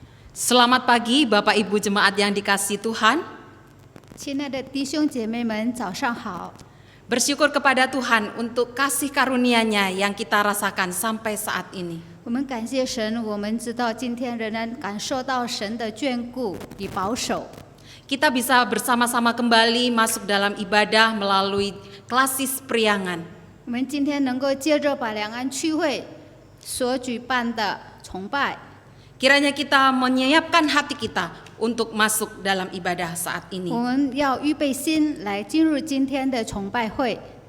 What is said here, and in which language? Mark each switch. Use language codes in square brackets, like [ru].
[id] Selamat pagi Bapak Ibu Jemaat yang dikasihi Tuhan. [zh] 亲爱的弟兄姐妹们，早上好！ [id] Bersyukur kepada Tuhan untuk kasih karunia-Nya yang kita rasakan sampai saat ini. [zh] 我们感谢神，我们知道今天仍然感受到神的眷顾与保守。 [id] Kita bisa bersama-sama kembali masuk dalam ibadah melalui klasis priangan. [zh] 我们今天能够接着把两岸区会所举办的崇拜， [id] Kiranya kita menyiapkan hati kita untuk masuk dalam ibadah saat [zh] 我 [id] ini. [zh] 们要预备心来进入今天的崇拜会。